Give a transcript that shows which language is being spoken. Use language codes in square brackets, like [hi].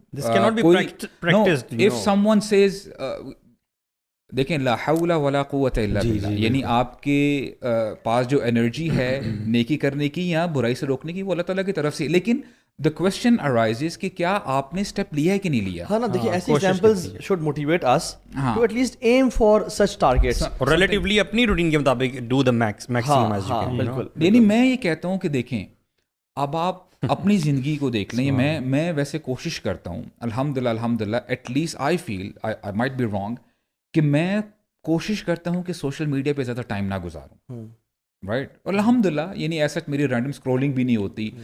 [en] This can not be practised. If someone says, [ur] دیکھیں [ar] لا حول ولا قوت الا باللہ, [ur] یعنی آپ کے پاس جو انرجی ہے نیکی کرنے کی یا برائی سے روکنے کی, وہ اللہ تعالیٰ کی طرف سے. لیکن [en] the question arises [ur] کہ کیا آپ نے اسٹیپ لیا ہے کہ نہیں لیا. ہاں نا, دیکھیے ایسی examples [en] should motivate us to at least aim for such targets. [ur] relatively اپنی روٹین کے مطابق [en] do the maximum as you can. [ur] بالکل. یعنی میں یہ کہتا ہوں کہ دیکھیں اب آپ اپنی زندگی کو دیکھ لیں. میں ویسے کوشش کرتا ہوں الحمدللہ [en] at least I feel, I might be wrong, [ur] کہ میں کوشش کرتا ہوں کہ سوشل میڈیا پہ زیادہ ٹائم نہ گزاروں, رائٹ. اور الحمدللہ یعنی ایسا میری رینڈم اسکرولنگ بھی نہیں ہوتی.